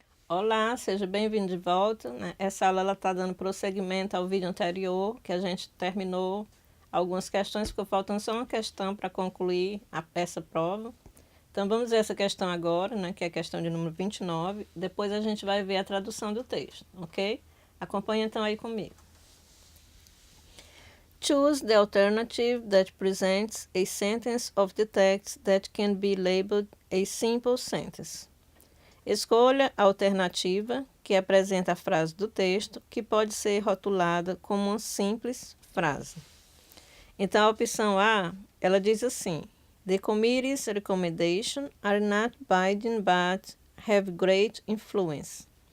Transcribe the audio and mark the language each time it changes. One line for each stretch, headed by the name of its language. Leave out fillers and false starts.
Portuguese: Olá, seja bem-vindo de volta, né? Essa aula está dando prosseguimento ao vídeo anterior, que a gente terminou algumas questões, ficou faltando só uma questão para concluir essa prova. Então vamos ver essa questão agora, né, que é a questão de número 29. Depois a gente vai ver a tradução do texto, ok? Acompanhe então aí comigo.
English: Choose the alternative that presents a sentence of the text that can be labeled a simple sentence.
Portuguese: Escolha a alternativa que apresenta a frase do texto que pode ser rotulada como uma simples frase. Então, a opção A, ela diz assim:
English: The committee's recommendations are not binding but have great influence.